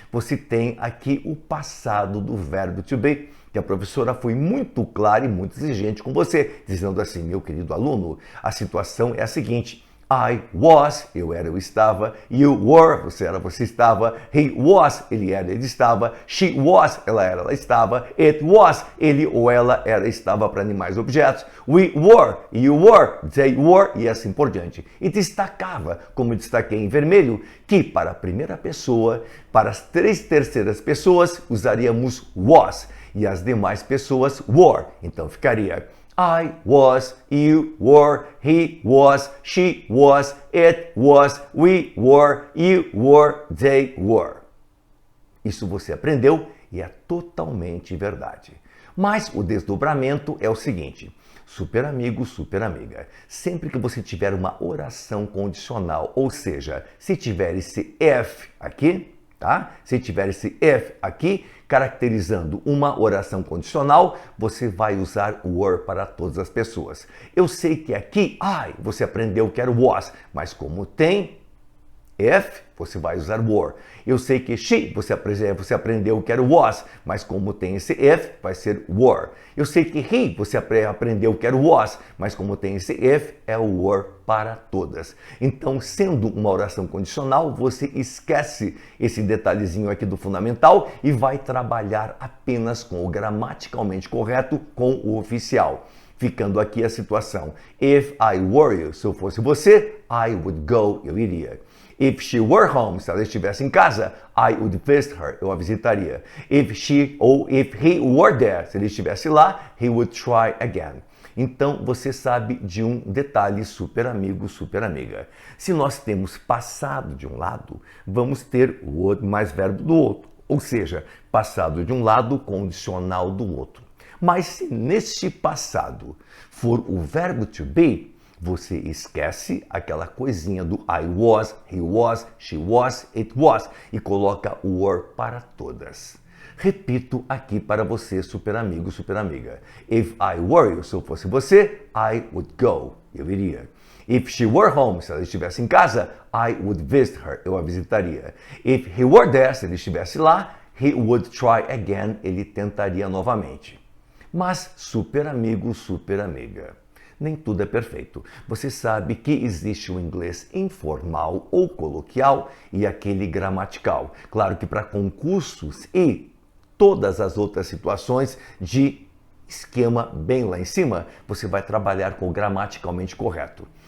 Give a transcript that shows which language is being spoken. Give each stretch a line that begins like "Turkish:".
Portuguese: Você tem aqui o passado do verbo to be, que a professora foi muito clara e muito exigente com você, dizendo assim, meu querido aluno, a situação é a seguinte:
English: I was,
Portuguese: eu era, eu estava.
English: You were,
Portuguese: você era, você estava.
English: He was,
Portuguese: ele era, ele estava.
English: She was,
Portuguese: ela era, ela estava.
English: It was,
Portuguese: ele ou ela era, estava para animais e objetos.
English: We were, you were, they were
Portuguese: e assim por diante. E destacava, como destaquei em vermelho, que para a primeira pessoa, para as 3 terceiras pessoas, usaríamos was e as demais pessoas were. Então ficaria
English: I was, you were, he was, she was, it was, we were, you were, they were.
Portuguese: Isso você aprendeu e é totalmente verdade. Mas o desdobramento é o seguinte: super amigo, super amiga, sempre que você tiver uma oração condicional, ou seja, se tiver esse if aqui, tá? Se tiver esse if aqui, caracterizando uma oração condicional, você vai usar o were para todas as pessoas. Eu sei que aqui, você aprendeu que era was, mas como tem If, você vai usar were. Eu sei que she, você aprendeu que era was, mas como tem esse if, vai ser were. Eu sei que he, você aprendeu que era was, mas como tem esse if, é o were para todas. Então, sendo uma oração condicional, você esquece esse detalhezinho aqui do fundamental e vai trabalhar apenas com o gramaticalmente correto, com o oficial. Ficando aqui a situação.
English: If I were you,
Portuguese: se eu fosse você,
English: I would go,
Portuguese: eu iria.
English: If she were home,
Portuguese: se ela estivesse em casa,
English: I would visit her,
Portuguese: eu a visitaria.
English: If she ou if he were there,
Portuguese: se ele estivesse lá,
English: he would try again.
Portuguese: Então, você sabe de um detalhe, super amigo, super amiga. Se nós temos passado de um lado, vamos ter would mais verbo do outro. Ou seja, passado de um lado, condicional do outro. Mas se neste passado for o verbo to be, você esquece aquela coisinha do
English: I was, he was, she was, it was
Portuguese: e coloca o were para todas. Repito aqui para você, super amigo, super amiga.
English: If I were you,
Portuguese: se eu fosse você,
English: I would go,
Portuguese: eu iria.
English: If she were home,
Portuguese: se ela estivesse em casa,
English: I would visit her,
Portuguese: eu a visitaria.
English: If he were there,
Portuguese: se ele estivesse lá,
English: he would try again,
Portuguese: ele tentaria novamente. Mas, super amigo, super amiga, nem tudo é perfeito. Você sabe que existe o inglês informal ou coloquial e aquele gramatical. Claro que para concursos e todas as outras situações de esquema bem lá em cima, você vai trabalhar com o gramaticalmente correto.